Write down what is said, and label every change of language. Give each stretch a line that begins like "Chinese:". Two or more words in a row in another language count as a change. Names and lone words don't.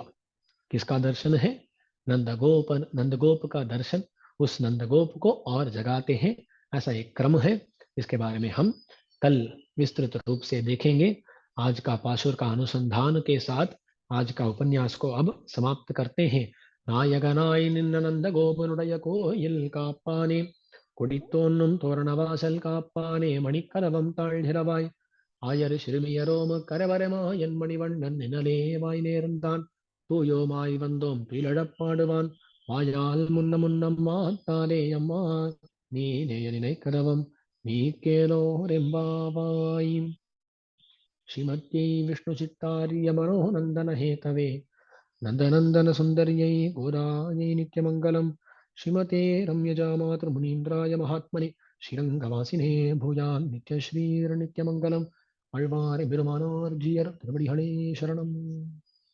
Hindi: किसका दर्शन है? नंदगोप, नंदगोप का दर्शन। उस नंदगोप को और जगाते हैं, ऐसा एक क्रम है। इसके बारे में हम कल विस्तृत रूप से देखेंगे। आज का पाशुर का अनुसंधान के साथ आज का उपन्यास को अब समाप्त करते हैं।
Tamil: நாயகனாய் நின்ற நந்த கோபனுடைய கோயில் காப்பானே, கொடித்தோன்னும் தோரணவாசல் காப்பானே, மணிக்கதவம் தாழ்கிறவாய், ஆயர் சிறுமியரோம கரவரமா என் மணிவண்ணன் நிழலே வாய் நேர்ந்தான், தூயோமாய் வந்தோம் துயிலழப்பாடுவான், வாயால் முன்ன முன்னம் மாத்தாதே அம்மா, நீ நேயலினை கதவம் நீ கேளோரெம்பாவாய்.
Sanskrit: श्रीमत्यै विष्णुचित्तार्य मनोनन्दन हेतवे, नन्दनन्दन सुन्दर्यै गोदायै नित्यमङ्गलम्, श्रीमते रम्यजा मातृमुनीन्द्राय महात्मने श्रीरङ्गवासिने भूयान् नित्यश्रीर्नित्यमङ्गलम्.
Tamil: ஆழ்வார் பெருமானார் ஜீயர் திருவடிகளே சரணம்.